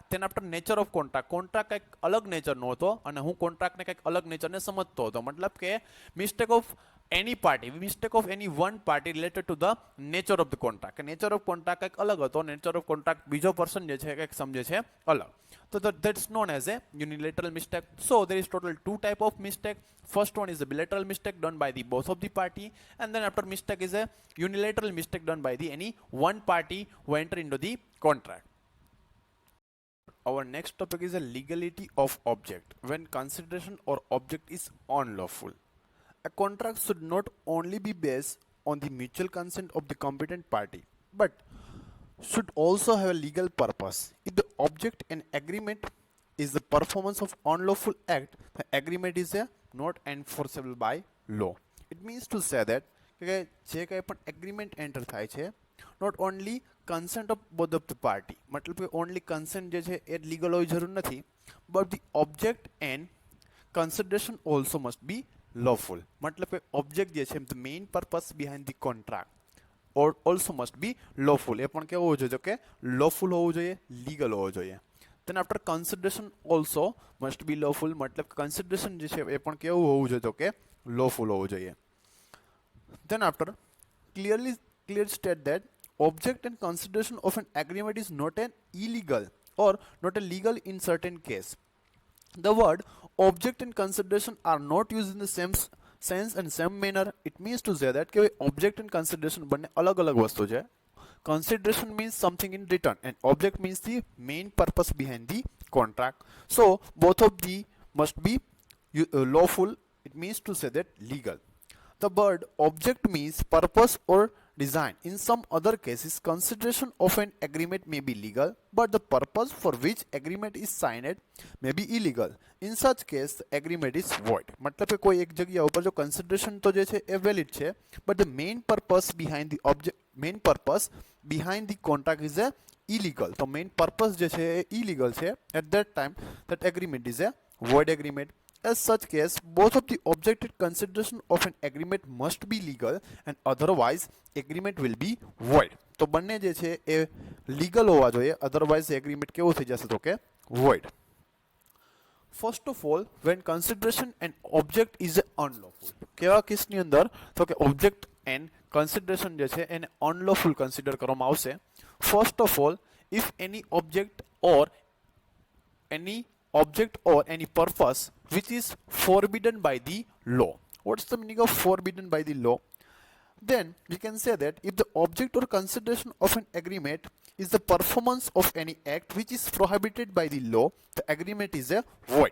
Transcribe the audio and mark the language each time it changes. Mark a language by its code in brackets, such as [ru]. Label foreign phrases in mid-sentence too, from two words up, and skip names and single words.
[en] તેના after nature of contract. [gu] કોન્ટ્રાક્ટ કંઈક અલગ નેચરનો હતો અને હું કોન્ટ્રાક્ટને કંઈક અલગ નેચરને સમજતો હતો. મતલબ કે [en] mistake of any party, mistake of any one party related to the nature of the contract. nature of contract [gu] કંઈક અલગ હતો, [en] nature of contract [gu] બીજો પર્સન જે છે કંઈક સમજે છે અલગ. [en] So that's known as a unilateral mistake. So there is total two type of mistake. First one is a bilateral mistake done by the both of the party, and then after mistake is a unilateral mistake done by the any one party who enter into the contract. Our next topic is a legality of object when consideration or object is unlawful. A contract should not only be based on the mutual consent of the competent party, but should also have a legal purpose. If the object and agreement is the performance of unlawful act, the agreement is not enforceable by law. It means to say that [gu] જે કંઈ પણ [en] agreement enter [gu] થાય છે, [en] not only consent of both of the party, [gu] મતલબ કે [en] only consent [gu] જે છે એ લીગલ હોવી જરૂર નથી, [en] but the object and consideration also must be lawful. [gu] મતલબ કે [en] ઓબ્જેક્ટ [gu] જે છે [en] the main purpose behind the contract or also must be lawful. [gu] એ પણ કેવું હોવું જોઈએ કે lawful હોવું જોઈએ, legal હોવું જોઈએ. [en] then after consideration also must be lawful. [gu] मतलब consideration જે છે એ પણ કેવું હોવું જોઈએ કે lawful હોવું જોઈએ. [en] then after clear state that object and consideration of an agreement is not an illegal or not a legal in certain case. The word object and consideration are not used in the same sense and same manner. It means to say that કે object and consideration [gu] બંને અલગ અલગ વસ્તુ છે. [en] Consideration means something in return and object means the main purpose behind the contract. So both of the must be lawful. It means to say that legal. The word object means purpose or design. In some other cases, consideration of an agreement may be legal, but the purpose for which agreement is signed may be illegal. In such case, the agreement is void. [hi] मतलब कि कोई एक जगह ऊपर जो consideration तो जैसे valid है, [en] but the main purpose behind the object, main purpose behind the contract is a illegal. तो main purpose [hi] जैसे illegal है, [en] at that time that agreement is a void agreement. As such case, both of the object and consideration of an agreement must be legal and otherwise agreement will be void. [gu] તો બંને જે છે એ લીગલ હોવા જોઈએ, [en] otherwise agreement [gu] કેવું થઈ જશે તો કે void. [en] First of all, when consideration and object is unlawful. [gu] કેવા કેસની અંદર તો કે [en] object and consideration [gu] જે છે એને [en] unlawful consider [gu] કરવામાં આવશે. [en] First of all, if any object or any purpose which is forbidden by the law. What's the meaning of forbidden by the law? Then we can say that if the object or consideration of an agreement is the performance of any act which is prohibited by the law, the agreement is a void.